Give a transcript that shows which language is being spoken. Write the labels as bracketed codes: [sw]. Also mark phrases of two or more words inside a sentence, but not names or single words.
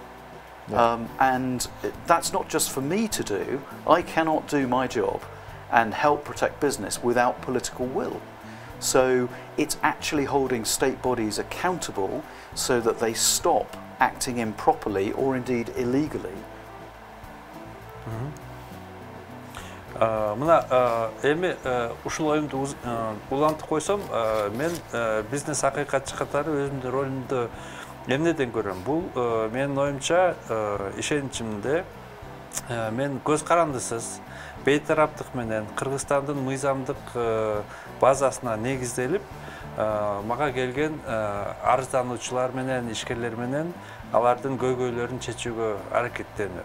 [en] And that's not just for me to do. I cannot do my job and help protect business without political will. So it's actually holding state bodies accountable so that they stop acting improperly or indeed illegally. [ky] Мына эми ушул оюмду улантып койсом, мен бизнес акыйкатчы катары өзүмдүн ролумду эмнеден көрөм? Бул менин оюмча ишеничимде мен көз карандысыз бейтараптык менен Кыргызстандын мыйзамдык базасына негизделип мага келген арыздануучулар менен, ишкерлер менен алардын көйгөйлөрүн чечүүгө аракеттенем.